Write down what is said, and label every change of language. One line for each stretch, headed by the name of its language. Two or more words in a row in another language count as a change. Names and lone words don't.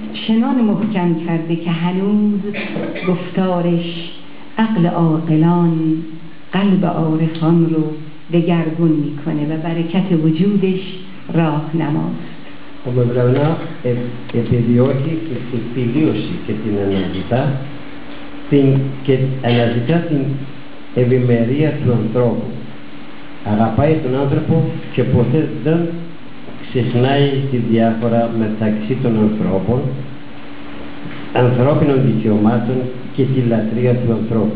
Persian: چنان محکم کرده که هنوز گفتارش عقل عاقلان قلب عارفان رو دگرگون میکنه و برکت وجودش راهنماست.
Greek: Ο Μευλανά επιδιώκει και την τελείωση και την αναζητά και αναζητά την ευημερία του ανθρώπου. Αγαπάει τον άνθρωπο και ποτέ δεν ξεχνάει τη διάφορα μεταξύ των ανθρώπων, ανθρώπινων δικαιωμάτων και τη λατρεία του ανθρώπου.